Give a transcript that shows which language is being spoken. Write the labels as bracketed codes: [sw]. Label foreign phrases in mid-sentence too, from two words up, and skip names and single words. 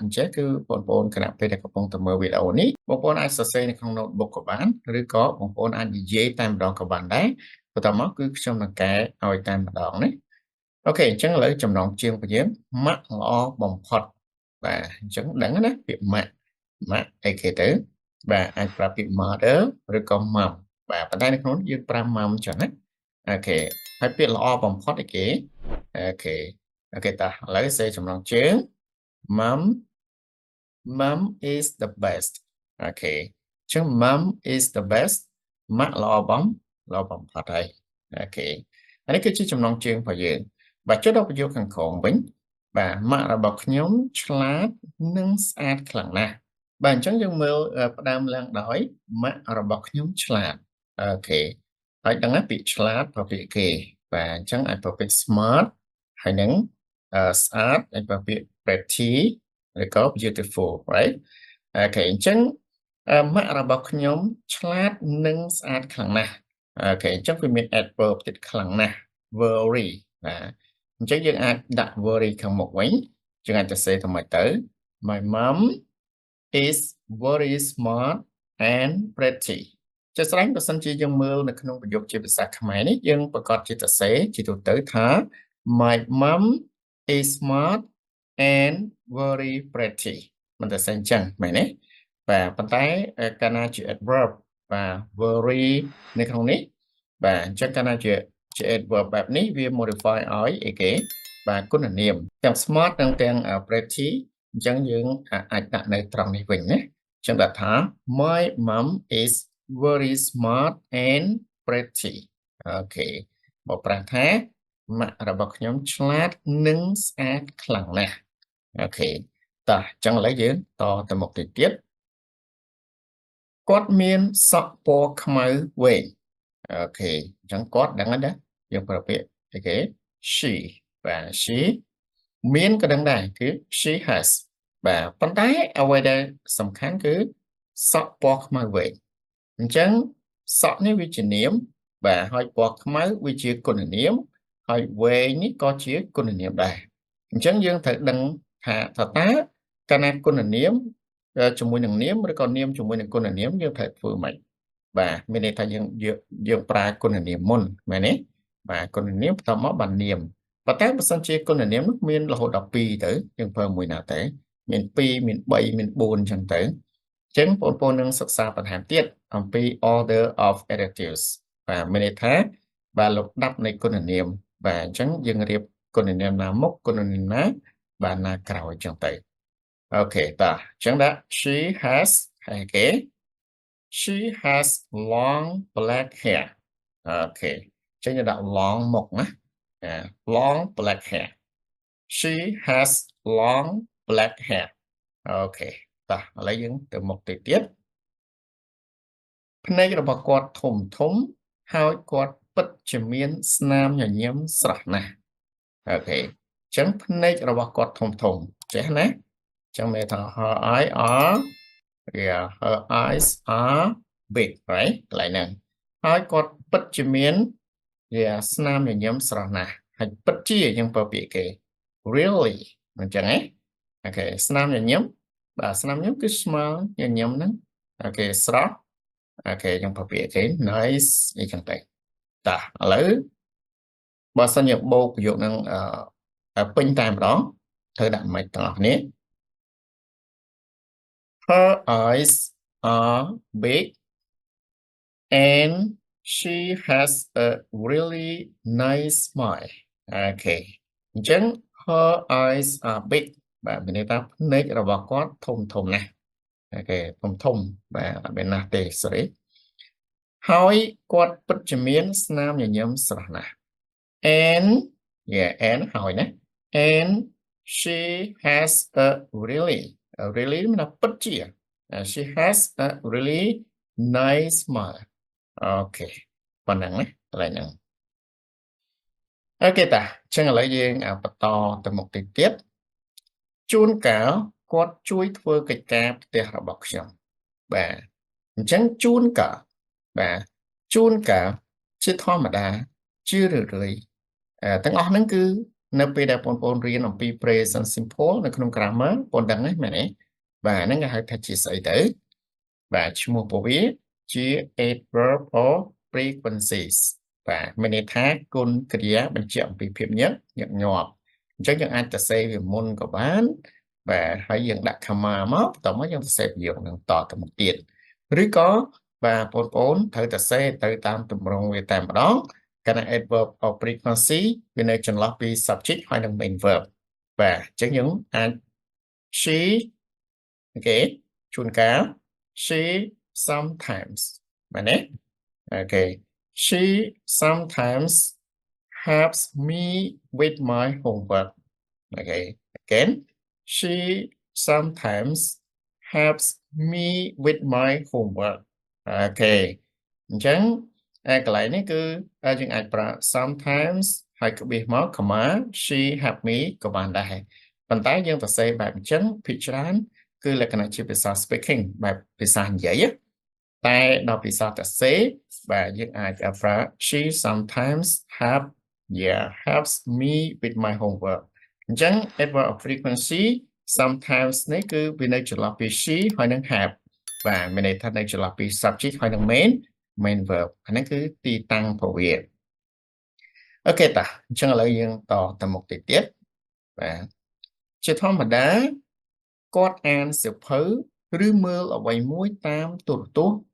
[km] ញ្ចឹងគឺបងប្អូនគណៈពេលដែលកំពុងតែមើលវីដេអូនេះបងប្អូនអាចសរសេរនៅក្នុង notebook ក៏បានឬក៏បងប្អូនអាចនិយាយតែម្ដងក៏បានដែរបន្តមកគឺខ្ញុំនឹងកែឲ្យតែម្ដងណាអូខេអញ្ចឹងឥឡូវចំណងជើងរបស់យើងម៉ាក់ល្អបំផុតបាទអញ្ចឹងដឹងណាពាក្យម៉ាក់អីគេទៅបាទអាចប្រើពាក្យ mother ឬក៏ mom បាទប៉ុន្តែនៅក្នុងយើងប្រើ mom ចឹងណាអូខេហើយពាក្យល្អបំផុតអីគេអូខេតោះឥឡូវសេចំណងជើង [en] mom is the best [km] អូខេអញ្ចឹង [en] mom is the best [km] ម៉ាក់ល្អបំផុតហើយអូខេអានេះគឺជាចំណងជើងរបស់យើងបាទចុះដល់ប្រយោគខាងក្រោមវិញបាទម៉ាក់របស់ខ្ញុំឆ្លាតនិងស្អាតខ្លាំងណាស់បាទអញ្ចឹងយើងមើលផ្ដើមឡើងដោយម៉ាក់របស់ខ្ញុំឆ្លាតអូខេហើយដឹងណាពា ក្យឆ្លាតប្រភេទគេបាទអញ្ចឹងអាចប្រភេទ smart ហើយនឹងស្អាតអាចប្រភេទ pretty ឬក៏ [en] beautiful right [km] អូខេអញ្ចឹងម៉ាក់របស់ខ្ញុំឆ្លាតនិងស្អាតខ្លាំងណាស់អូខេអញ្ចឹងវាមាន adverb ទៀតខ្លាំងណាស់ very បាទអញ្ចឹងយើងអាចដាក់ very ខាងមុខវិញយើងអាចសរសេរទៅមកទៅ [en] My mom is very smart and pretty [km] ជាស្រេចបើសិនជាយើងមើលនៅក្នុង ប្រយោគជាភាសាខ្មែរនេះយើងប្រកាសជាសរសេរជាទូទៅថា [en] My mom is smart and very pretty [km] មិនតែសែង ចឹងមែនទេបាទប៉ុន្តែកាលណាជា adverb បាទ very នៅក្នុងនេះបាទអញ្ចឹងកាលណាជា adverb បែប នេះវា modify ឲ្យអីគេបាទគុណនាមទាំង smart និងទាំង pretty អញ្ចឹងយើងអាចដាក់នៅត្រង់នេះវិញណាអញ្ចឹងដាក់ថា [en] My mom is very smart and pretty [km] អូខេមកប្រាស់ថាម៉ាក់របស់ខ្ញុំឆ្លាតនិងស្អាតខ្លាំងណាស់អូខេតោះអញ្ចឹងឥឡូវយើងតទៅមុខទៀត គាត់មានសក់ពណ៌ខ្មៅវែងអូខេអញ្ចឹងគាត់ដឹងហើយណាយើងប្រើពាក្យអីគេ she បាទ she មានក៏ដឹងដែរគឺ [en] she has [km] បាទប៉ុន្តែអ្វីដែលសំខាន់គឺសក់ពណ៌ខ្មៅវែងអញ្ចឹងសក់នេះវាជានាមបាទហើយពណ៌ខ្មៅ វាជាគុណនាមហើយវែងនេះក៏ជាគុណនាមដែរអញ្ចឹងយើងត្រូវដឹងថាតើកាលណាគុណនាមជាមួយនឹងនាមឬក៏នាមជាមួយនឹងគុណនាមយើងត្រូវធ្វើម៉េច បាទមានន័យថាយើងប្រើគុណនាមមុនមែនទេបាទគុណនាមបន្តមកបាននាមប៉ុន្តែបើសិនជាគុណនាមនោះមានរហូតដល់2 ទៅយើងប្រើមួយណាទៅមាន2មាន3មាន4អញ្ចឹងទៅអញ្ចឹងបងប្អូននឹងសិក្សាបន្ថែម ទៀតអំពី [en] order of adjectives [km] បាទមានន័យថាបាទលំដាប់នៃគុណនាមបាទអញ្ចឹងយើងរៀបគុណនាមណាមុខគុណនាមណាបាទណាក្រោយអញ្ចឹងទៅអូខេតោះអញ្ចឹងដាក់ [en] she has [km] ហើយគេ [en] she has long black hair [km] អូខេអញ្ចឹងយើងដាក់ long មុខណា [en] long black hair she has long black hair [km] អូខេតោះឥឡូវយើងទៅមុខទៀត ភ្នែករបស់គាត់ធំហើយគាត់ពិតជាមានស្នាមញញឹមស្រស់ណាស់អូខេអញ្ចឹងភ្នែករបស់គាត់ធំចេះណាចឹងមានថា her [en] eyes are big right [km] កន្លែងហ្នឹងហើយគាត់ពិតជាមានស្នាមញញឹមស្រស់ណាស់ហើយពិតជាយើងប្រើពាក្យគេ really អញ្ចឹងណាអូខេស្នាមញញឹមបាទស្នាមញញឹមគឺ smile ញញឹមហ្នឹងអូខេស្រស់អូខេយើងប្រើពាក្យគេ nice អីចឹងទៅតតាឥឡូវបើសិនជាបូកប្រយោគនឹងពេញតែម្ដងត្រូវដាក់មិនទាំងអស់គ្នា [en] Her eyes are big and she has a really nice smile [km] អូខេអញ្ចឹង [en] her eyes are big [km] បាទមានន័យថាភ្នែករបស់គាត់ធំធំណាស់អូខេធំបាទអត់មានណាស់ទេ sorry ហើយគាត់ពិតជាមានស្នាមញញឹមស្រស់ណាស់ [en] and yeah and [km] ហើយណា [en] and she has a really [km] មានថាពិតជា [en] she has a really nice smile [km] អូខេប៉ុណ្ណឹងណាកន្លែងហ្នឹងអូខេតា អញ្ចឹងឥឡូវយើងបន្តទៅមុខទៀតជួនកាលគាត់ជួយធ្វើកិច្ចការផ្ទះរបស់ខ្ញុំបាទអញ្ចឹងជួនកាលបាទជួនកាលជាធម្មតាជារឿយៗទាំងអស់ហ្នឹងគឺនៅពេលដែលបងប្អូនរៀនអំពី [en] present simple [km] នៅក្នុង grammar បងដឹងហ្នឹង មែនទេបាទហ្នឹងគេហៅថាជាស្អីទៅបាទឈ្មោះពួកវាជា [en] adverb or frequencies [km] បាទមានន័យថាគុណគ្រាបញ្ជាក់អំពីភាពញឹកញាប់ញាប់អញ្ចឹងយើងអាចទៅសេវាមុនក៏បានបាទហើយយើងដាក់ comma មកបន្ទាប់មកយើងទៅសេប្រយោគនឹងតទៅមុខទៀតឬក៏បាទបងប្អូនត្រូវតែសេទៅតាមទម្រង់វាតែម្ដងកាលណា adverb [en] or frequency [km] វានៅចន្លោះពី subject ហើយនិង [en] main verb [km] បាទអញ្ចឹងយើងអាច she អូខេជួនកាល [en] she sometimes [km] បាទណាអូខេ [en] she sometimes helps me with my homework okay again she sometimes helps me with [km] my homework អូខេអញ្ចឹងកន្លែងនេះគឺយើងអាចប្រើ sometimes ហើយក្បៀសមក comma [en] she help me [km] ក៏បានដែរប៉ុន្តែយើងទៅសេបែបអញ្ចឹងភាគច្រើនគឺលក្ខណៈជាភាសា speaking បែបភាសានិយាយតែដល់ភាសាទៅសេបាទយើងអាចប្រើ [en] she sometimes helps me with my homework [km] អញ្ចឹង [en] adverb of frequency sometimes [km] នេះគឺវានៅចន្លោះពី she ហើយនឹង help បាទមានន័យថានៅចន្លោះពី subject ហើយនឹង [en] main verb [km] អានេះគឺទីតាំងរបស់វាអូ ខេតាអញ្ចឹងឥឡូវយើងតទៅមុខទៀតបាទជាធម្មតាគាត់អានសៀវភៅឬមើលអ្វីមួយតាមទូរទស្សន៍